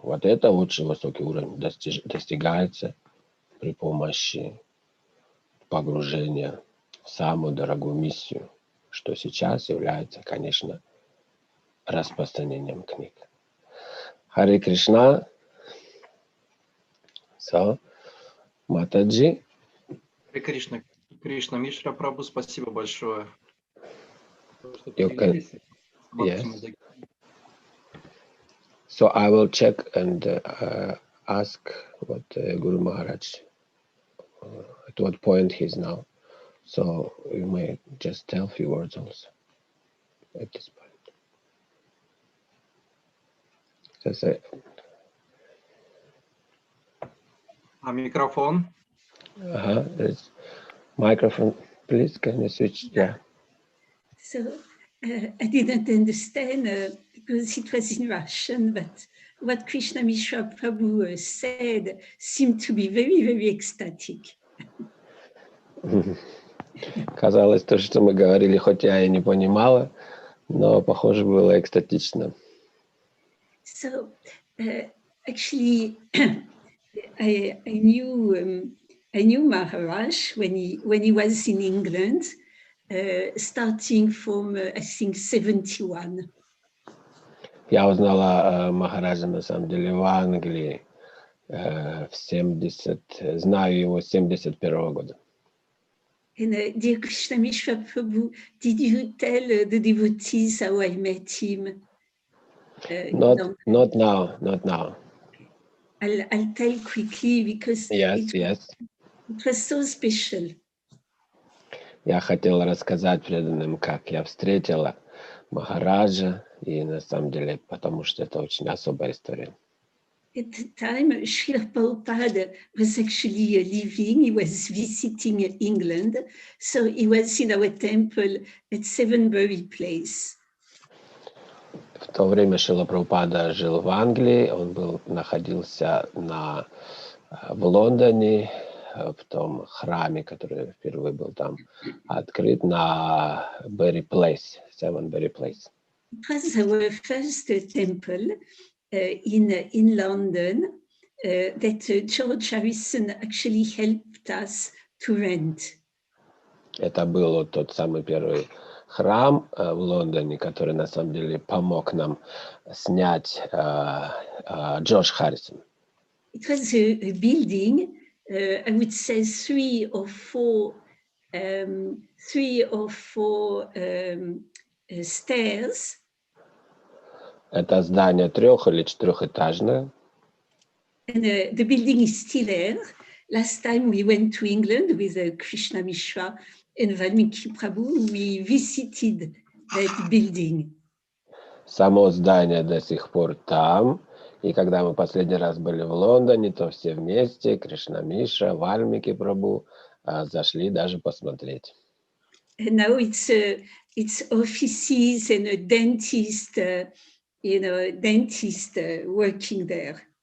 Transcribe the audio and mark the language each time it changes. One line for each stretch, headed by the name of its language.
Russian: Вот это очень высокий уровень достигается при помощи погружения в самую дорогую миссию, что сейчас является, конечно, распространением книг. Харе Кришна.
English: So, Матаджи.
Russian: Харе Кришна. Кришна Мишра Прабху, спасибо большое, что
English: You can,
Russian: поделились.
English: yes. So I will check and ask what Guru Maharaj, at what point he's now. So you may just tell a few words also at this point. So,
Russian: А микрофон?
English: there's microphone, please. Can you switch? Yeah. So I didn't understand because it was in Russian, but what Krishna Mishra Prabhu said seemed to be very, very ecstatic.
Russian: Казалось, то, что мы говорили, хоть я и не понимала, но, похоже, было экстатично.
English: So actually, I knew Maharaj when he was in England, starting from I think 71.
Russian: Я узнала Махараджа, на самом деле, в Англии в 70, знаю его с 71 года.
English: And dear Krishna Mishra Prabhu, did you tell the devotees how I met him? Not now. I'll tell quickly because Yes. It was so special.
Russian: Я хотела рассказать преданным, как я встретила Махараджа, и на самом деле, потому что это очень особая история.
English: At the time, Srila Prabhupada was actually living, he was visiting England, so he was in our temple at Sevenbury Place.
Russian: В то время Шрила Прабхупада жил в Англии, он находился в Лондоне, в том храме, который впервые был там открыт, на Sevenbury Place.
English: It was our first temple in London that George Harrison actually helped us to rent.
Russian: Это был тот самый первый храм в Лондоне, который на самом деле помог нам снять Джордж Харрисон.
English: It was a building, I would say 3 or 4 stairs.
Russian: Это здание 3- или 4-этажное.
English: And the building is still there. Last time we went to England with Krishna Mishra and Valmiki Prabhu, we visited that building.
Russian: Само здание до сих пор там. И когда мы последний раз были в Лондоне, то все вместе, Кришна Мишра, Вальмики Прабху, зашли даже посмотреть.
English: And now it's offices and a dentist, working there.